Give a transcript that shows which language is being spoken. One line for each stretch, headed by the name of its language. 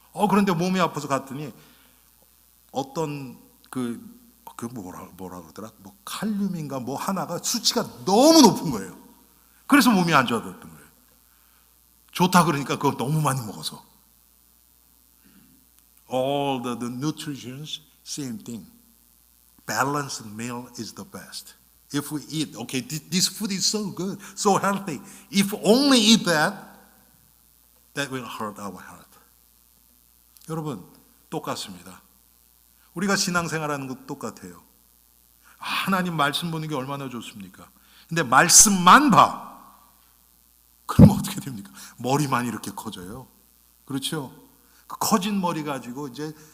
Korean: 그런데 몸이 아파서 갔더니 어떤 뭐라 그러더라? 칼륨인가 하나가 수치가 너무 높은 거예요. 그래서 몸이 안 좋아졌던 거예요. 좋다 그러니까 그거 너무 많이 먹어서.
English: All the nutritions, same thing. Balanced meal is the best. If we eat, okay, this food is so good, so healthy. If only eat that, that will hurt our health.
Korean: 여러분, 똑같습니다. 우리가 신앙생활하는 것도 똑같아요. 하나님 말씀 보는 게 얼마나 좋습니까? 근데 말씀만 봐. 그러면 어떻게 됩니까? 머리만 이렇게 커져요. 그렇죠? 그 커진 머리 가지고 이제